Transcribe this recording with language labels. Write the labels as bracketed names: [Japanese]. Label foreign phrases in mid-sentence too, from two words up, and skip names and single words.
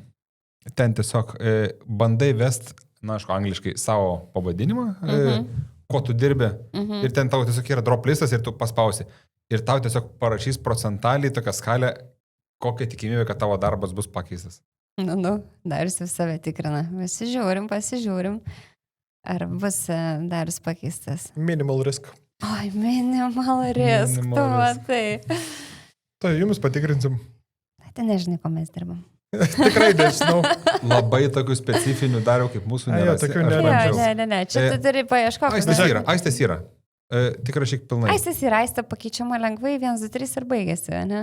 [Lithuanian] Ten tiesiog bandai vest, na, aišku, angliškai savo pavadinimą, ko tu dirbi, ir ten tau tiesiog yra drop listas ir tu paspausi. Ir tau tiesiog parašys procentaliai tokią skalę, kokia tikimybė, kad tavo darbas bus pakeistas. Darius vis save tikrina. Pasižiūrim, ar bus Darius pakeistas. [English] Minimal risk. Oi, minimal risk, [Lithuanian] tu matai. Tai jums patikrinsim. Tai nežinai, ko mes dirbam. Tikrai nežinau. Labai tokių specifinių dariau, kaip mūsų nėra. Ne. Čia tu turi paieškoti. Aistės yra. Tik rašyk pilnai. Aistės yra, aistė pakeičiama lengvai, 1, 2, 3 ir baigėsi, ne?